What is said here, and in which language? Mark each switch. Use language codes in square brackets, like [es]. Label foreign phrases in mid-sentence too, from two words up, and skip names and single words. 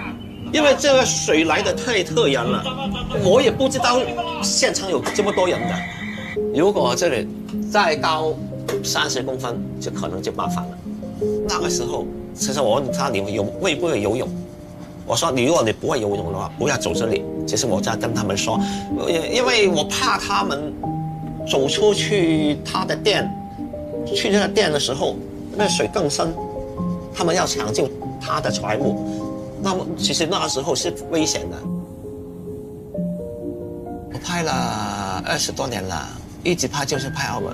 [zh] 因為這個水來得太突然了，我也不知道現場有這麼多人的。如果這裡再高30公分，就可能就麻煩了。那個時候，其實我問他你會不會游泳？我說如果你不會游泳的話，不要走這裡。其實我在跟他們說，因為我怕他們走出去他的店，去那個店的時候，那水更深，他們要搶救他的財物，那麼其實那個時候是危險的。我拍了20多年了，一直拍就是拍澳門。